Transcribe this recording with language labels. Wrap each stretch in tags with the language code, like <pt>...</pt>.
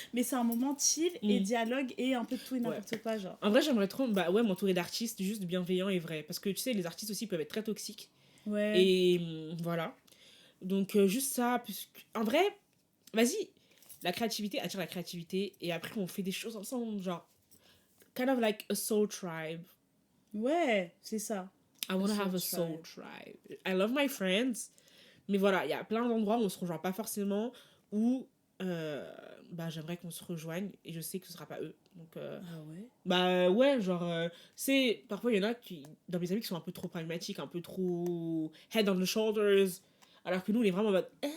<fr>Mais c'est un moment chill et dialogue et un peu de tout et n'importe quoi, genre. En vrai, j'aimerais trop m'entourer d'artistes juste bienveillants et vrais. Parce que, tu sais, les artistes aussi peuvent être très toxiques. Ouais. Et voilà. Donc, juste ça. En vrai, vas-y. La créativité attire la créativité. Et après, on fait des choses ensemble.</fr> <en>Genre, kind of like a soul tribe.</en> <fr>Ouais, c'est ça.</fr> <en>I want to have a soul tribe. I love my friends.</en> <fr>Mais voilà, il y a plein d'endroits où on se rejoint pas forcément. Où j'aimerais qu'on se rejoigne. Et je sais que ce sera pas eux. Donc, ah ouais? Ouais, genre... parfois, il y en a dans mes amis qui sont un peu trop pragmatiques. Un peu trop</fr> <en>head on the shoulders.</en> <fr>Alors que nous, on est vraiment en mode...</fr>